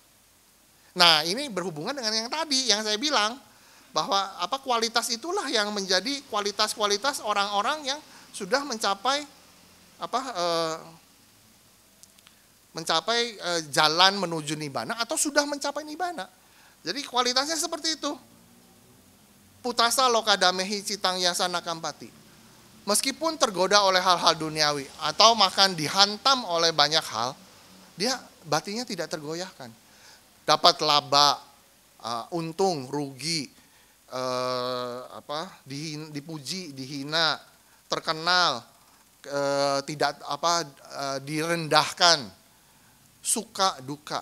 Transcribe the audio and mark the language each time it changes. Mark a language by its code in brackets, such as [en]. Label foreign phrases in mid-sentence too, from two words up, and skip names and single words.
[id] Nah, ini berhubungan dengan yang tadi yang saya bilang bahwa kualitas itulah yang menjadi kualitas-kualitas orang-orang yang sudah mencapai jalan menuju nibbana atau sudah mencapai nibbana. Jadi kualitasnya seperti itu. [pi] Putasa lokadamehi citang yasana kampati. [id] Meskipun tergoda oleh hal-hal duniawi atau makan dihantam oleh banyak hal, dia batinnya tidak tergoyahkan. Dapat laba, untung, rugi, dipuji, dihina, terkenal, direndahkan, suka, duka.